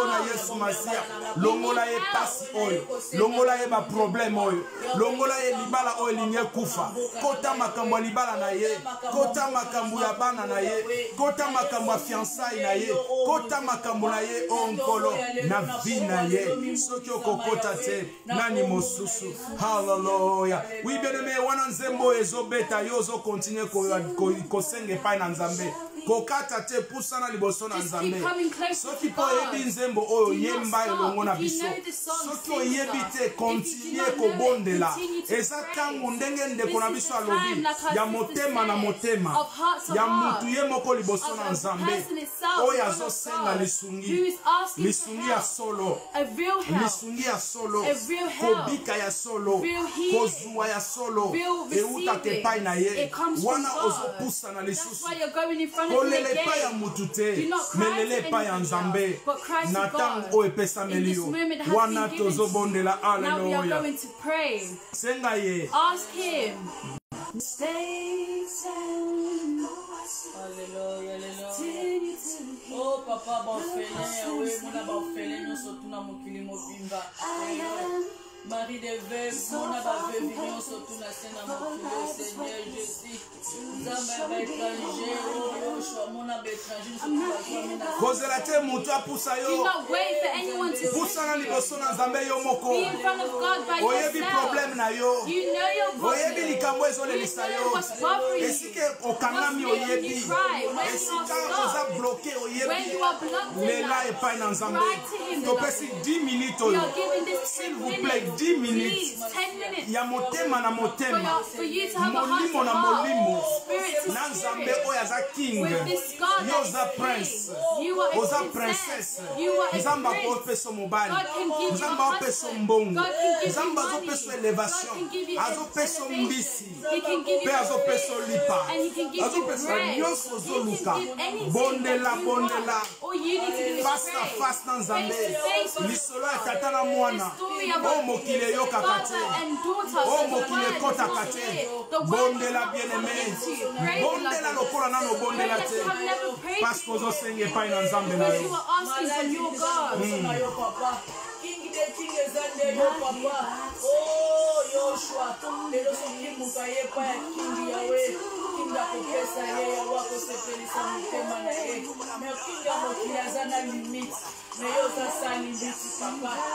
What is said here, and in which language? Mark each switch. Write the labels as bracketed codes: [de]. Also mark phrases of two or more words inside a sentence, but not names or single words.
[ln] na Yesu Masia longola ye pasi oyo longola ye ba problème oyo longola ye libala oyo linye kufa kota makambo ya libala na ye kota makambo ya bana na ye kota makambo ya fiançailles na ye kota makambo na ye onkolo na vie na ye soki okokota te nani mosusu hallelujah [fr] oui bien aimé [ln] wana nzembo ezobeta yo zo continue ko senge pa na nzambe kokata te pusana liboso na [en] Just keep [ln] Nzambe. [en] coming close [ln] Soki [en] to [ln] po [en] God. [ln] yebi nzembo oyo [en] Do not [ln] yemba [en] stop. [ln] elongo na [en] If you [ln] biso. [en] know the song, [ln] Soki [en] sing [ln] oyebi [en] that. [ln] te [en] If you do [ln] continue [en] not know it, [ln] kobondela. [en] continue to [ln] Eza [en] pray. [ln] tango ndenge ndeko na [en] This is [ln] biso [en] the time, [ln] alobi [en] like our [ln] ya [en] sister [ln] motema na [en] said, [ln] motema [en] of heart to [ln] ya [en] heart, [ln] mutu ye moko liboso [en] of [ln] na [en] a [ln] Nzambe [en] person itself, [ln] oyo [en] one of [ln] azosenga [en] God, [ln] lisungi [en] who is asking for [ln] lisungi ya [en] help, [ln] solo [en] a real help, [ln] lisungi ya solo [en] a real help, [ln] kobika ya solo [en] real healing, [ln] kozwa ya solo [en] real [ln] eutaka [en] receiving. [ln] epai na ye [en] It comes from [ln] wana [en] God. [ln] ozopusa na [en] That's [ln] lisusu [en] why you're going in front of Him [ln] kolela epai ya [en] again. [ln] mutu [en] Do [ln] te [en] not cry [ln] melela [en] to [ln] epai ya [en] anybody [ln] Nzambe [en] else, but cry to [ln] na [en] God. [ln] ntango oyo epesameli [en] In this [ln] yo [en] moment that has [ln] wana [en] been given to [ln] tozobondela [en] you, now we are [ln] aleluya [en] going to pray. [ln] senga ye [en] Ask Him. [ln] Oh papa baofele we mona baofele nyonso tuna mokili mobimba Marie de Veuve mona baveuve nyonso tuna se na mokili [fr] o Seigneur Jésus [ln] nzambe baétranger oyo shwa mona baétranger nyonso tubazwami na kozela te mutu apusa [en] Do [ln] yo [en] not wait for anyone to [ln] pusana [en] push you. [ln] liboso na Nzambe yo moko [en] Be in front of God by [ln] oyebi [en] yourself. [ln] problème na yo [en] You know your [ln] oyebi [en] problem. [ln] likambo [en] You [ln] ezolelisa [en] know [ln] yo [en] what's bothering you. [ln] esika okangami [en] What's making [ln] oyebi [en] you cry? When you [ln] esika [en] are [ln] oza [en] stuck. [ln] bloke [en] When [ln] oyebi [en] you are blocked in [ln] lela [en] life, [ln] epai na Nzambe [en] cry to Him. [ln] topesi 10 minutes [en] We [ln] oyo [en] are giving this [fr] s'il [en] 10 [fr] vous plaît [en] minutes. [ln] 10 minutes [en] Please, 10 minutes. [ln] ya motema na motema [en] For you to have a heart [ln] molimo [en] to [ln] na [en] heart, [ln] molimo [en] spirit to [ln] na Nzambe [en] spirit. [ln] oyo aza king [en] With this God [ln] yo [en] that [ln] oza [en] is [ln] prince [en] king. You are a [ln] oza [en] princess. [ln] princesse [en] You are a [ln] Nzambe [en] prince. [ln] akopesa mobali [en] God can give you a [ln] Nzambe akopesa [en] husband. [ln] mbongo [en] God can give you [ln] Nzambe [en] money. [ln] azopesa [en] God [ln] elevation [en] can give you [ln] azopesa [en] elevation. [ln] mbisi [en] He can give [ln] mpe [en] you [ln] azopesa [en] fish. [ln] olipa [en] And He can give you [ln] azopesa [en] bread. [ln] nyonso [en] He [ln] ozoluka [en] can give anything [ln] bondela [en] that you [ln] bondela [en] want. All you need to do is [fr] face à [en] pray. [ln] face na Nzambe [en] Face to face with [ln] lisolo ya [en] God. [ln] tata na mwana [en] The story [ln] oyo [en] about [ln] mokili eyokaka [en] father [ln] te [en] and daughter. [ln] oyo [en] So the [ln] mokili [en] word is [ln] ekotaka [en] not [ln] te [en] here. The word is [ln] bondela [en] not [fr] bien aimé [en] coming to you. Pray, [ln] bondela [en] beloved. [ln] lokola nano [en] Pray [ln] bondela [en] that [ln] te [en] you have never prayed [fr] parce que [en] before. [ln] ozosenga epai na Nzambe na [en] Because you [ln] yo [en] are asking from your God. [ln] na yo papa king de king eza nde yo papa oh yoshua lelo soki moto ayepa ya kingi yawe kingi akopesa ye yawe akosepelisa motema na ye me kingi ya mokili aza na limite me yo oza sa limite papa